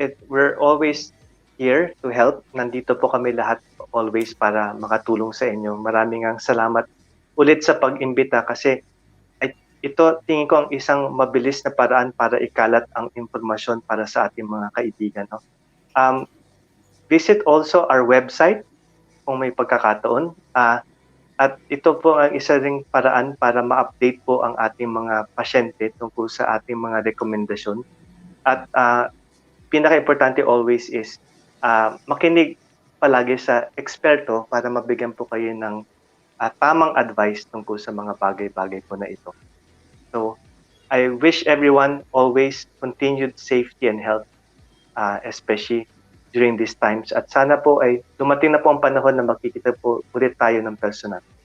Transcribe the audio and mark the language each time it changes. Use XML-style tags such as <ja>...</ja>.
<en>we're always here to help.</en> <tl>Nandito po kami lahat always para makatulong sa inyo. Maraming salamat ulit sa pag-imbita, kasi ito tingin ko ang isang mabilis na paraan para ikalat ang impormasyon para sa ating mga kaibigan. No?</tl> <en>Visit also our website</en> <tl>kung may pagkakataon. At ito po ang isa ring paraan para ma-update po ang ating mga pasyente tungkol sa ating mga rekomendasyon. At pinaka-importante always is makinig palagi sa eksperto para mabigyan po kayo ng tamang advice tungkol sa mga bagay-bagay po na ito.</tl> <en>So, I wish everyone always continued safety and health, especially during these times.</en> <tl>At sana po ay dumating na po ang panahon na makikita po ulit tayo ng personal.</tl>